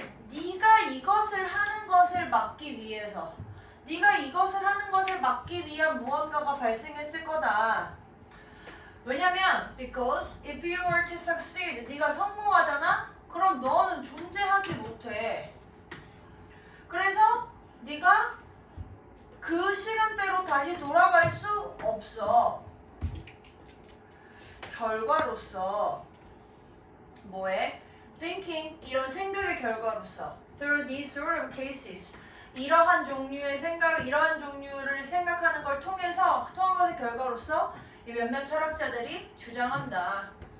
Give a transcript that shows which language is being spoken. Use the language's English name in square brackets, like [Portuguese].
[Korean] 네가 이것을 하는 것을 막기 위해서. 네가 이것을 하는 것을 막기 위한 무언가가 발생했을 거다. 왜냐면 [English] because if you were to succeed, [Korean] 네가 성공하잖아? 그럼 너는 존재하지 못해. 그래서 네가 그 시간대로 다시 돌아갈 수 없어. 결과로서 뭐해? Thinking, 이런 생각의 결과로서 [English] through these sort of cases, [Korean] 이러한 종류의 생각, 이러한 종류를 생각하는 걸 통한 것의 결과로서 이 몇몇 철학자들이 주장한다.